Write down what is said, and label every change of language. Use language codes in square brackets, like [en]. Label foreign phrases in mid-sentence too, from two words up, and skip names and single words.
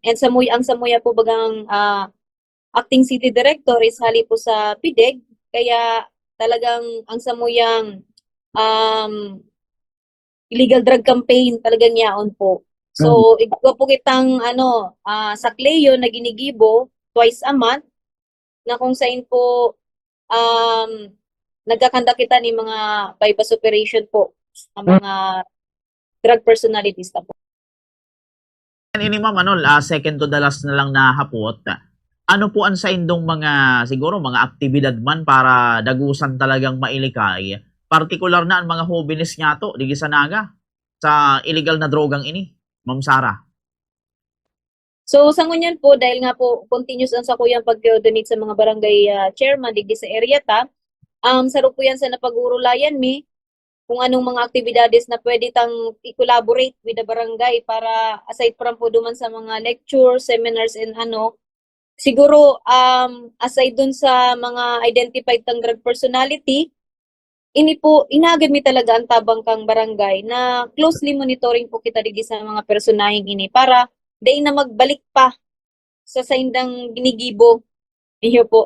[bik] And ang samuya po bagang [en] acting city director [bik] is hali po sa PIDEG, kaya talagang ang samuyang [en] illegal drug campaign [bik] talagang yaon po. So igwa po kitang sa Cleo na ginigibo [en] twice a month [bik] na kung saan po nagkakanda kita ni mga [en] bypass operation [bik] po ang mga [en] drug personalities [bik] na po. Ini ma'am, [en] second to the last [bik] na lang na hapot. Ano po ang sa indong mga, siguro mga aktibidad man para dagusan talagang mailikay, partikular na ang mga hobbiness nga to, digi sa Naga, sa illegal na drogang ini, Ma'am Sara? So sa ngunyan po, dahil nga po continuous ang sa kuyang pag-coordinate sa mga barangay chairman digi sa area ta, saro po yan sa napag-urulayan mi, kung anong mga aktibidades na pwede tang i-collaborate [en] with the barangay [bik] para aside from po duman sa mga [en] lectures, seminars and [bik] ano, siguro aside dun sa mga identified tang [en] drug personality, [bik] ini po inagad mi talaga ang tabang kang barangay na [en] closely monitoring [bik] po kita digi sa mga personaheng ini para day na magbalik pa sa saindang ginigibo niyo po.